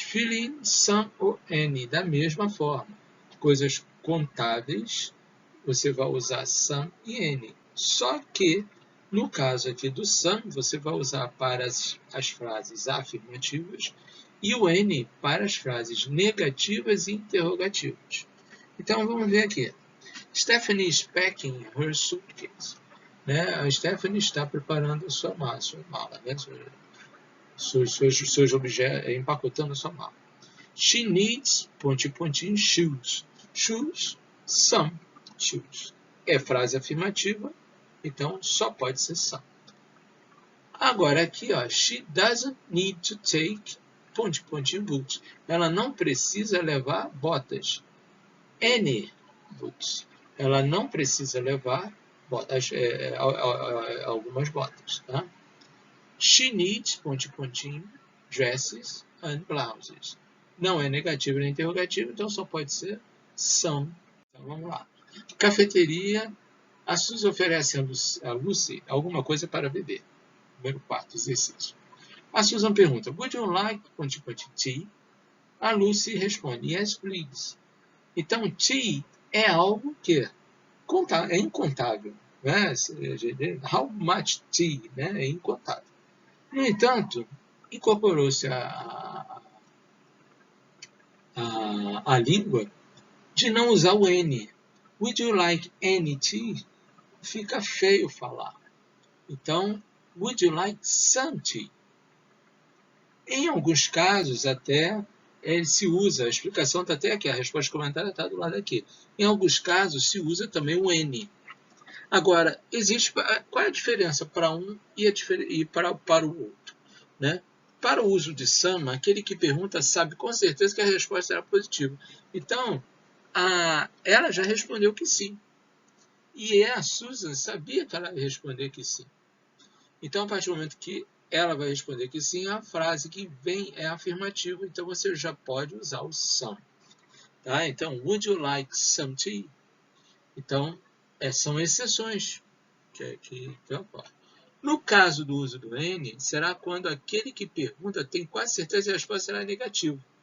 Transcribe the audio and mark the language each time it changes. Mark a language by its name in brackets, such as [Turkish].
[English] Fill in some [Portuguese] ou any, da mesma forma. Coisas contáveis, você vai usar some e any. Só que, no caso aqui do some, você vai usar para as frases afirmativas e o any para as frases negativas e interrogativas. Então, vamos ver aqui. [English] Stephanie is packing her suitcase. [Portuguese] Né? A Stephanie está preparando a sua mala, né? Seus objetos, empacotando a sua mala. [English] She needs, [Portuguese] pontinho, [English] shoes. Shoes, some shoes. [Portuguese] É frase afirmativa, então só pode ser some. Agora aqui, ó, [English] she doesn't need to take boots. [Portuguese] Ela não precisa levar botas. [English] Any boots. [Portuguese] Ela não precisa levar botas, algumas botas. Tá? [English] She needs, dresses and blouses. [Portuguese] Não é negativo nem interrogativo, então só pode ser some. Então vamos lá. Cafeteria. A Suzy oferece a Lucy alguma coisa para beber. Número 4, exercício. A Susan pergunta, [English] would you like tea? [Portuguese] A Lucy responde, [English] yes, please. [Portuguese] Então, tea é algo que é incontável. Né? [English] How much tea? [Portuguese] Né? É incontável. No entanto, incorporou-se a língua de não usar o N. [English] Would you like any tea? [Portuguese] Fica feio falar. Então, [English] would you like some tea? [Portuguese] Em alguns casos, até se usa, a explicação está até aqui, a resposta comentária está do lado aqui. Em alguns casos, se usa também o N. Agora, qual é a diferença para um e para o outro? Né? Para o uso de some, aquele que pergunta sabe com certeza que a resposta será positiva. Então, ela já respondeu que sim. E a Susan sabia que ela ia responder que sim. Então, a partir do momento que ela vai responder que sim, a frase que vem é afirmativa, então você já pode usar o some. Tá? [English] Então, would you like some tea? [Portuguese] Então, são exceções que ocorrem. No caso do uso do N, será quando aquele que pergunta tem quase certeza que a resposta será negativa.